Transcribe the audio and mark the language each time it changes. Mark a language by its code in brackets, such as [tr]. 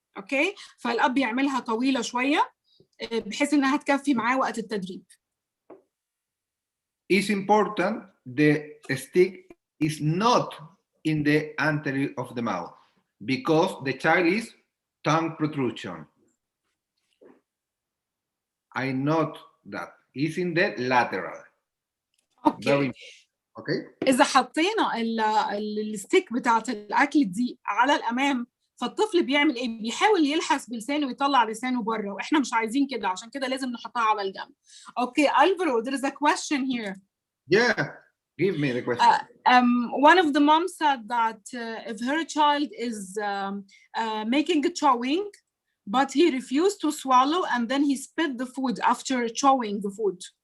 [ar] اوكي، فالاب يعملها طويله شويه بحيث انها تكفي معاه وقت التدريب. [en] It's important the stick is not in the anterior of the mouth because the child is tongue protrusion. I note that it's in the lateral. Okay. Okay. [ar] اذا حطينا الستيك بتاعت الاكل دي على الامام، فالطفل بيعمل ايه؟ بيحاول يلحس بلسانه ويطلع لسانه بره، واحنا مش عايزين كده، عشان كده لازم نحطها على الجنب. [en] Okay Alvaro, there is a question here. Yeah, give me the question. One of the moms said that if her child is making a chewing, but he refused to swallow and then he spit the food after chewing the food.